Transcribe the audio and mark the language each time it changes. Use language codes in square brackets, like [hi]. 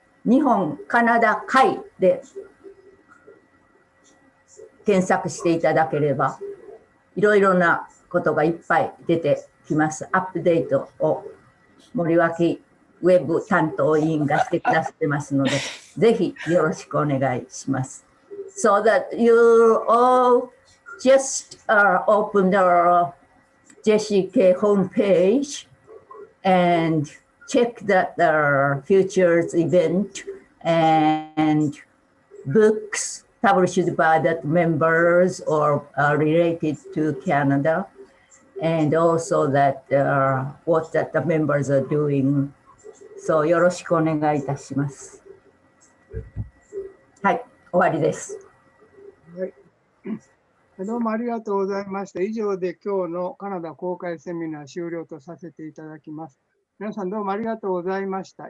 [ja] 日本カナダ会で検索していただければいろいろなことがいっぱい出てきます。アップデートを森脇ウェブ担当委員がしてくださってますので、ぜひよろしくお願いします。 [en] So that you all just open the JCK homepage and check that the futures event and books published by the members or related to Canada, and also that what that the members are doing. [ja] So よろしくお願いいたします。はい、終わりです。はい、どうもありがとうございました。以上で今日のカナダ公開セミナー終了とさせていただきます。皆さんどうもありがとうございました。